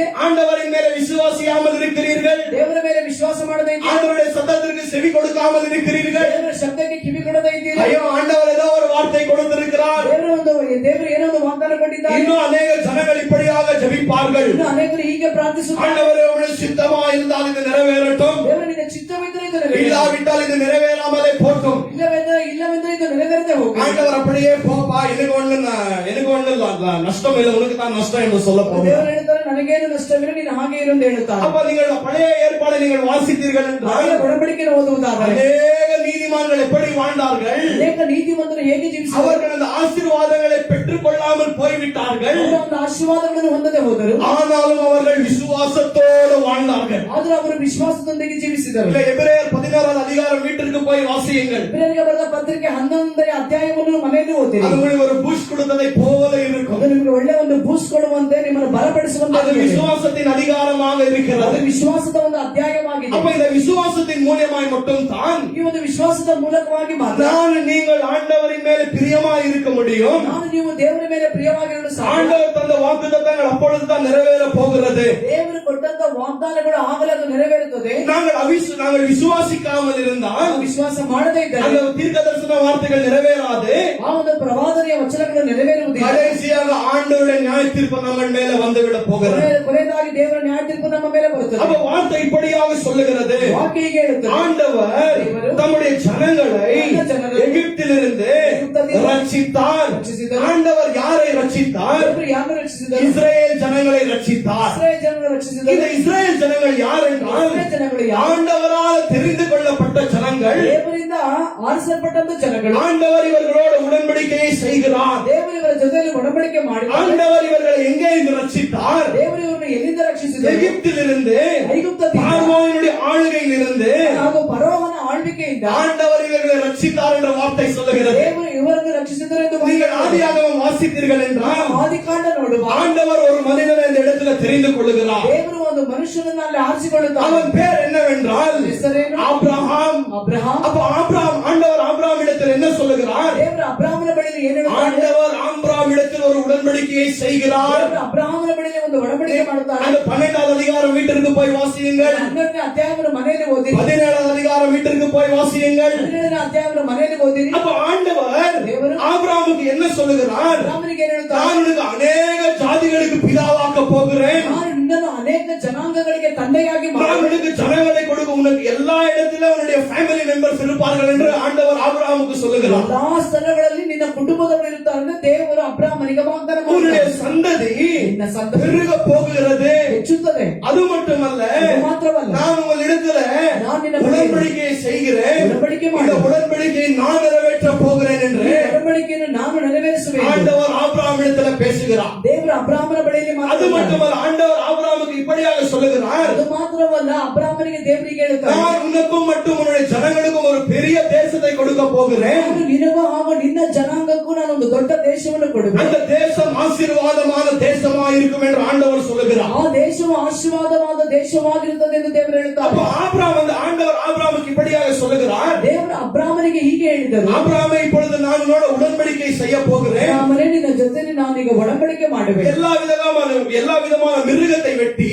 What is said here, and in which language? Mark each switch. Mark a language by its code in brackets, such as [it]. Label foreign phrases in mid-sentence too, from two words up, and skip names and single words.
[ta] ஆண்டவரின் மேலே விசுவாசியாமல் இருக்கிறீர்கள். [kn] ದೇವರ ಮೇಲೆ ವಿಶ್ವಾಸ ಮಾಡದೇ ಇದೆ. [ta] ஆண்டவருடைய சத்தத்திற்கு செவி கொடுக்காமல் இருக்கிறீர்கள். [kn] ದೇವರ ಶಬ್ದಕ್ಕೆ ಕಿವಿ ಕೊಡದೇ ಇದ್ದೀರಿ. [ta] ஐயோ, ஆண்டவர் ஏதோ ஒரு வார்த்தை கொடுத்திருக்கிறார். [kn] ದೇವರು ಏನೋ ಒಂದು ವಾಗ್ದಾನ ಕೊಟ್ಟಿದ್ದಾರೆ. [ta] இன்னும் அநேக ஜனங்கள் இப்படியாக ஜெபிப்பார்கள். [kn] ಇನ್ನು ಅನೇಕರು ಹೀಗೆ ಪ್ರಾರ್ಥಿಸುತ್ತಾರೆ. [ta] ஆண்டவரே, உம்முடைய சித்தமா இருந்தால் இது நிறைவேறட்டும். [kn] ದೇವರ ನಿನ್ನ ಚಿತ್ತವಿದ್ದರೆ ಇದು ನೆರವೇರಲಿ. [ta] இல்லாவிட்டால் இது நிறைவேறாமலே போட்டும். [kn] ಇಲ್ಲವೆಂದರೆ ಇದು ನೆರವೇರದೆ ಹೋಗಲಿ. [ta] ஆண்டவர் அப்படியே போப்பா, எனக்கு ஒண்ணு நஷ்டம் இல்லை, உனக்கு தான் நஷ்டம் என்று சொல்ல போகிறார். [kn] ದೇವರು ಹೇಳ್ತಾರೆ, ನನಗೇನು ನಷ್ಟವಿಲ್ಲ, ನೀನು ಹಾಗೆ ಇರು ಎಂದು ಹೇಳುತ್ತಾರೆ. [ta] அப்ப நீங்கள் பழைய ஏற்பாடை நீங்கள் வாசித்தீர்கள் என்றால் [kn] ಹಳೆಯ ಒಡಂಬಡಿಕೆಯನ್ನು ಓದುವುದಾದರೆ [ta] அநேக நீதிமான்கள் எப்படி வாழ்ந்தார்கள்? [kn] ಅನೇಕ ನೀತಿವಂತರು ಹೇಗೆ ಜೀವಿಸಿದರು? [ta] அவர்கள் அந்த ஆசீர்வாதங்களை பெற்றுக் கொள்ளாமல் போய்விட்டார்கள். [kn] ಅವರು ಒಂದು ಆಶೀರ್ವಾದಗಳನ್ನು ಹೊಂದದೆ ಹೋದರು. [ta] ஆனாலும் அவர்கள் விசுவாசத்தோடு வாழ்ந்தார்கள். [kn] ಆದರೂ ಅವರು ವಿಶ್ವಾಸದೊಂದಿಗೆ ಜೀವಿಸಿದರು. [ta] இல்ல, எபிரேயர் 16 அதிகாரம் வீட்டிற்கு போய் வாசியுங்கள். [kn] ಇಬ್ರಿಯರಿಗೆ ಬರೆದ ಪತ್ರಿಕೆ 11ನೇ ಅಧ್ಯಾಯವನ್ನು ಮನೆಯಲ್ಲಿ ಓದಿರಿ. [ta] அது உங்களுக்கு ஒரு பூஸ்ட் கொடுத்ததை போல இருக்கும். [kn] ಅದು ನಿಮಗೆ ಒಳ್ಳೆ ಒಂದು ಬೂಸ್ಟ್ ಕೊಡುವಂತೆ, ನಿಮ್ಮನ್ನು ಬಲಪಡಿಸುವಂತೆ [ta] அது விசுவாசத்தின் அதிகாரமாக இருக்கிறது. [kn] ಅದು ವಿಶ್ವಾಸದ ಒಂದು ಅಧ್ಯಾಯವಾಗಿದೆ. [ta] அப்ப இந்த விசுவாசத்தின் மூலியமாய் மட்டும் தான் [kn] ಈ ಒಂದು ವಿಶ್ವಾಸದ ಮೂಲಕವಾಗಿ ಮಾತ್ರ [ta] நீங்கள் ஆண்டவரின் மேலே பிரியமாய் இருக்க முடியும். [kn] ನಾನು ನೀವು ದೇವರ ಮೇಲೆ ಪ್ರಿಯವಾಗಿರಲು ಸಾಧ್ಯ. [ta] ஆண்டவர் தந்த வாக்குத்தத்தங்கள் அப்பொழுதுதான் நிறைவேற போகிறது. [kn] ದೇವರು ಕೊಟ್ಟಂತ ವಾಗ್ದಾನಗಳು ಆಗಲೇ ಅದು ನೆರವೇರುತ್ತದೆ. [ta] நாங்கள் விசுவாசிக்காமல் இருந்தால் [kn] ವಿಶ್ವಾಸ ಮಾಡದೇ ಇದ್ದರೆ [ta] அந்த தீர்க்கதரிசன வார்த்தைகள் நிறைவேறாது. [kn] ಆ ಒಂದು ಪ್ರವಾದನೆಯ ವಚನಗಳು ನೆರವೇರುವುದಿಲ್ಲ. [ta] கடைசியாக ஆண்டவருடைய நியாய தீர்ப்பு நம்ம மேல வந்துவிட போகிறது. [kn] ಕೊನೆಯದಾಗಿ ದೇವರ ನ್ಯಾಯ ತೀರ್ಪು ನಮ್ಮ ಮೇಲೆ ಬರುತ್ತದೆ. [ta] அப்ப வார்த்தை இப்படியாக சொல்லுகிறது. [kn] ವಾಕ್ಯ ಹೀಗೆ ಹೇಳುತ್ತದೆ, [ta] ஆண்டவர் தம்முடைய ஜனங்களை எகிப்திலிருந்து ரட்சித்தார். ஆண்டவர் யாரை ரட்சித்தார்? [kn] ದೇವರು ಯಾರನ್ನು ರಕ್ಷಿಸಿದರು? [ta] இஸ்ரேல் ஜனங்களை ரட்சித்தார். [kn] ಇಸ್ರಾಯೇಲ್ ಜನರನ್ನು ರಕ್ಷಿಸಿದರು. [ta] இந்த இஸ்ரேல் ஜனங்கள் யார் என்றால் [kn] ಇಸ್ರಾಯೇಲ್ ಜನಗಳು ಯಾರು? [ta] ஆண்டவரால் தெரிந்து கொள்ளப்பட்ட ஜனங்கள். [kn] ದೇವರಿಂದ ಆರಿಸಲ್ಪಟ್ಟಂತ ಜನಗಳು. [ta] ஆண்டவர் இவர்களோடு உடன்படிக்கையை செய்கிறார். [kn] ದೇವರು ಇವರ ಜೊತೆಯಲ್ಲಿ ಒಡಂಬಡಿಕೆ ಮಾಡಿ [ta] ஆண்டவர் இவர்களை எங்கே இருந்து ரட்சித்தார்? [kn] ದೇವರು ಇವರನ್ನು ಎಲ್ಲಿಂದ ರಕ್ಷಿಸಿದರು? [ta] எகிப்திலிருந்து, [kn] ಐಗುಪ್ತದಿಂದ [ta] பார்வோனுடைய ஆளுகையிலிருந்து [kn] ಹಾಗೂ ಫರೋಹನ ಆಳ್ವಿಕೆಯಿಂದ [ta] ஆண்டவர் இவர்களை ரட்சித்தார் என்ற வார்த்தை சொல்லுகிறது. [kn] ದೇವರು ಇವರನ್ನು ರಕ್ಷಿಸಿದರು ಎಂದು [ta] நீங்கள் ஆதியாகமம் வாசித்தீர்கள் என்றால் [kn] ಆದಿಕಾಂಡ ನೋಡುವ [ta] ஆண்டவர் ஒரு மனிதனை இந்த இடத்துல தெரிந்து கொள்ளுகிறார். [kn] ದೇವರು ಒಂದು ಮನುಷ್ಯನನ್ನು ಅಲ್ಲಿ ಆರಿಸಿಕೊಳ್ಳುತ್ತಾರೆ. [ta] அவன் பேர் என்னவென்றால் [kn] ಹೆಸರೇನು? [ta] ஆபிரகாம். [kn] ಅಬ್ರಹಾಂ. [ta] அப்ப ஆண்டவர் ஆபிரகாம் இடத்தில் என்ன சொல்லுகிறார்? [kn] ದೇವರು ಅಬ್ರಹಾಮನ ಬಳಿಯಲ್ಲಿ ಏನು ಹೇಳುತ್ತಾರೆ? [ta] ஆண்டவர் ஆபிரகாம் இடத்தில் ஒரு உடன்படிக்கையை செய்கிறார். [kn] ದೇವರು ಅಬ್ರಹಾಮನ ಬಳಿಯಲ್ಲಿ ಒಂದು ಒಡಂಬಡಿಕೆ ಮಾಡುತ್ತಾರೆ. [ta] அந்த 12வது அதிகாரம் வீட்டிற்கு போய் வாசியுங்கள். [kn] 12ನೇ ಅಧ್ಯಾಯವನ್ನು ಮನೆಯಲ್ಲಿ ಓದಿರಿ. [ta] 17வது அதிகாரம் வீட்டிற்கு போய் வாசியுங்கள். [kn] 17ನೇ ಅಧ್ಯಾಯವನ್ನು ಮನೆಯಲ್ಲಿ ಓದಿರಿ. [ta] அப்ப ஆண்டவர் [kn] ದೇವರು [ta] ஆபிரகாமுக்கு என்ன சொல்லுகிறார்? [kn] ಅಬ್ರಹಾಮನಿಗೆ ಏನು ಹೇಳುತ್ತಾರೆ? [ta] நான் உனக்கு அநேக ஜாதிகளுக்கு பிதாவாக்க போகிறேன். [kn] ನಾನು ನಿನ್ನನ್ನು ಅನೇಕ ಜನಾಂಗಗಳಿಗೆ ತಂದೆಯಾಗಿ [ta] நான் உனக்கு ஜனங்களை கொடுக்க, உனக்கு எல்லா இடத்திலும் உன்னுடைய [en] family members [ta] இருப்பார்கள் என்று ஆண்டவர் ஆபிரகாமுக்கு சொல்லுகிறார். [kn] ಎಲ್ಲಾ ಸ್ಥಳಗಳಲ್ಲಿ ನಿನ್ನ ಕುಟುಂಬದವರು ಇರುತ್ತಾರೆ ಎಂದು ದೇವರು ಅಬ್ರಹಾಮನಿಗೆ ವಾಗ್ದಾನ [ta] உன்னுடைய [kn] ಮಾಡಿದ್ದಾನೆ. [ta] சந்ததி [kn] ನಿನ್ನ ಸಂತತಿ [ta] பெருக போகிறது. [kn] ಹೆಚ್ಚುತ್ತದೆ. [ta] அது மட்டுமல்ல, [kn] ಅದು ಮಾತ್ರವಲ್ಲ, [ta] நான் உங்களிடத்துல [kn] நான் ನಿನ್ನ [ta] உடன்படிக்கையை செய்கிறேன். உடன்படிக்கை இந்த [kn] ಮಾಡು. [ta] உடன்படிக்கையை நான் நிறைவேற்ற போகிறேன் என்று [kn] ಈ ಒಡಂಬಡಿಕೆಯನ್ನು ನಾನು ನೆರವೇರಿಸುವೆನು. [ta] ஆண்டவர் ஆபிரகாம் இடத்துல பேசுகிறார். [kn] ದೇವರು ಅಬ್ರಹಾಮನ ಬಳಿಯಲ್ಲಿ [ta] அது [kn] ಮಾತನಾಡುತ್ತಾರೆ. [ta] மட்டுமல்ல, ஆண்டவர் இப்படியாக சொல்லுகிறார், [kn] ಅದು ಮಾತ್ರವಲ್ಲ, ಅಬ್ರಾಮನಿಗೆ ದೇವರಿಗೆ ಹೇಳ್ತಾರೆ, [ta] நான் உனக்கும் மட்டும் உன்னுடைய ஜனங்களுக்கும் ஒரு பெரிய தேசத்தை கொடுக்க போகிறேன். [kn] ನಾನು ನಿನಗೂ ಹಾಗೂ ನಿನ್ನ ಜನಾಂಗಕ್ಕೂ ನಾನು ಒಂದು ದೊಡ್ಡ ದೇಶವನ್ನು ಕೊಡುವೆ. [ta] அந்த தேசம் ஆசீர்வாதமான தேசமா இருக்கும் என்று ஆண்டவர் சொல்லுகிறார். [kn] ಆ ದೇಶವು ಆಶೀರ್ವಾದವಾದ ದೇಶವಾಗಿರುತ್ತದೆ ಎಂದು ದೇವರು [ta] அப்ப [kn] ಹೇಳುತ್ತಾರೆ. [ta] ஆபிரகாம் வந்து ஆண்டவர் ஆபிரகாமுக்கு இப்படியாக சொல்லுகிறார், [kn] ದೇವರು ಅಬ್ರಾಮನಿಗೆ ಹೀಗೆ ಹೇಳಿದರು, [ta] ஆபிரகாமே இப்பொழுது நான் உன்னோட உடன்படிக்கை செய்ய போகிறேன். [kn] ಅಬ್ರಾಮನೇ, ನಿನ್ನ ಜೊತೆ ನಾನೀಗ ಒಡಂಬಡಿಕೆ ಮಾಡುವೆ. [ta] எல்லா விதமான மிருகத்தை வெட்டி